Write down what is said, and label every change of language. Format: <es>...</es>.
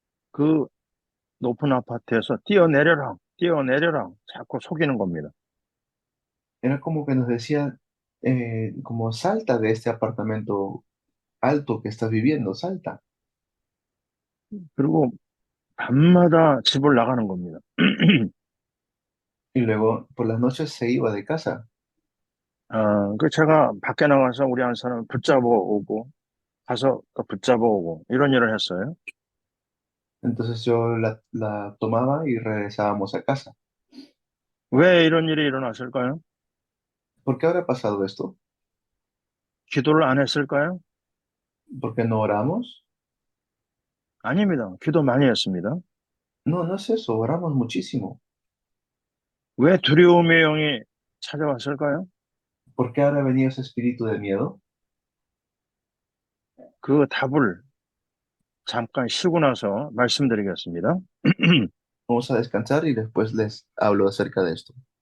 <ko>그 높은 아파트에서 뛰어내려라, 뛰어내려라 자꾸 속이는 겁니다.</ko> <es>Era como que nos decía, como salta de este apartamento alto que estás viviendo, salta.</es> <ko>그리고 밤마다 집을 나가는 겁니다.</ko> <es>Y luego por las noches se iba de casa.</es> <ko>그 제가 밖에 나가서 우리 안사람 붙잡아 오고 가서 또 붙잡아 오고 이런 일을 했어요.</ko> <es>Entonces yo la tomaba y regresábamos a casa.</es> <ko>왜 이런 일이 일어났을까요?</ko> <es>¿Por qué habrá pasado esto?</es> <ko>기도를 안 했을까요?</ko> <es>¿Por qué no oramos?</es> <ko>아닙니다. 기도 많이 했습니다.</ko> <es>No, no es eso, oramos muchísimo.</es> <ko>왜 두려움의 영이 찾아왔을까요?</ko> <es>¿Por qué habrá venido ese espíritu de miedo?</es> <ko>그 답을 잠깐 쉬고 나서 말씀드리겠습니다.</ko> <es>Vamos a descansar y después les hablo acerca de esto.</es>